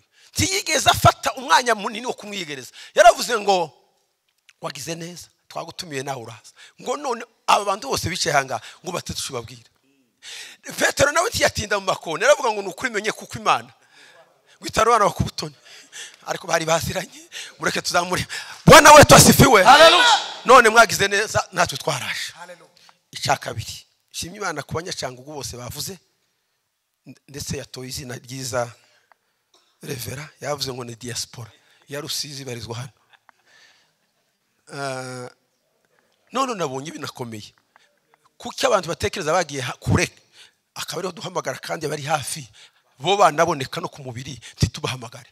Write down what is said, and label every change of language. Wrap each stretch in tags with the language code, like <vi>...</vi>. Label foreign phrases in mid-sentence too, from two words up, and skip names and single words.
<rw>Ntiyigeze afata umwanya munini wo kumwigereza. Yaravuze ngo wagize neza twagutumiye nawe uraza. Ngo none aba bantu bose bicaye hanga ngo batatushibabwira. Petero nawe ntiyatinda mu makoni. Yaravuga ngo nukuri menye kuko Imana gwitarwana bakubutoni. Ariko bari basiranye mureke tuzamure.</rw> <sw>Bwana wetu asifiwe.</sw> <rw>Hallelujah. None mwagize neza natwe twarashe. Hallelujah. Icyakabiri shimye Imana kubanyacyangugu bose bavuze ndetse yatoye izina ryiza Revera yavuze ngo ni diaspora ya Rusizi barizwa hano. None nabonye binakomeye kuko abantu batekereza bagiye kure akaba ariho duhamagara kandi bari hafi bo banaboneka no ku mubiri ntitubahamagare.</rw>